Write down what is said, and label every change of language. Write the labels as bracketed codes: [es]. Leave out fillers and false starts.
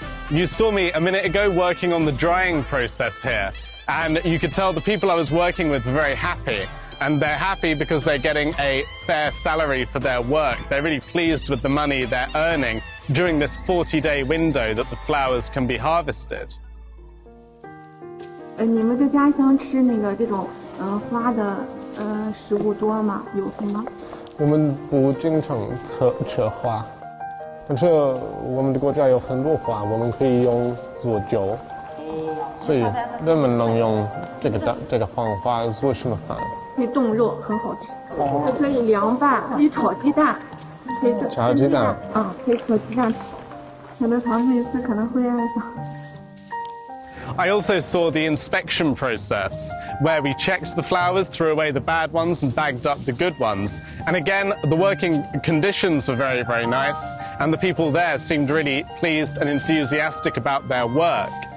[en] You saw me a minute ago working on the drying process here, and you could tell the people I was working with were very happy. And they're happy because they're getting a fair salary for their work. They're really pleased with the money they're earning during this 40-day window that the flowers can be harvested. [zh] 你们在家乡吃那个这种花的食物多吗？有什么？我们不经常吃花，但是我们的国家有很多花，我们可以用做酒，所以人们能用这个方法做什么饭？可以冻肉，很好吃。它可以凉拌，可以炒鸡蛋，可以炒鸡蛋啊，可以和鸡蛋炒。有的尝试一次可能会爱上。 [en] I also saw the inspection process, where we checked the flowers, threw away the bad ones, and bagged up the good ones. And again, the working conditions were very, very nice, and the people there seemed really pleased and enthusiastic about their work.